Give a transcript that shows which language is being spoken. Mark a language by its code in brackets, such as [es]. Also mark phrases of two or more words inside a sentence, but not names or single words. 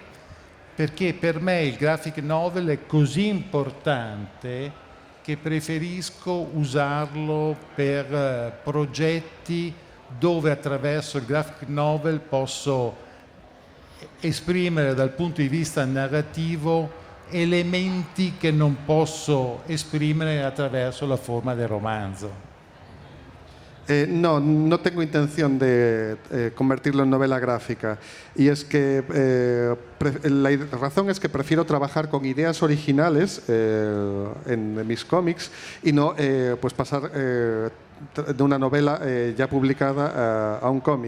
[it] Perché per me il graphic novel è così importante che preferisco usarlo per progetti dove attraverso il graphic novel posso esprimere dal punto di vista narrativo elementi che non posso esprimere attraverso la forma del romanzo. [es] No tengo intención de convertirlo en novela gráfica, y es que la razón es que prefiero trabajar con ideas originales en mis cómics y no pues pasar de una novela ya publicada a un cómic.